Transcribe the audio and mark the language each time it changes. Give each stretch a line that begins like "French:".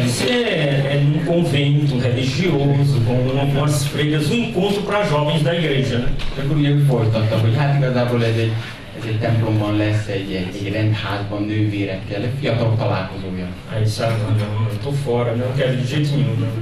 Portuguese: Isso é num convento religioso, com umas freiras, um encontro para jovens da igreja, né?
Hungarian: És akkor ugye folytatta, hogy hát igazából ez egy templomban lesz, egy rendházban nővérekkel, egy fiatalok találkozója.
Portuguese: Aí sabe, não, eu tô fora, não quero de jeito nenhum, não.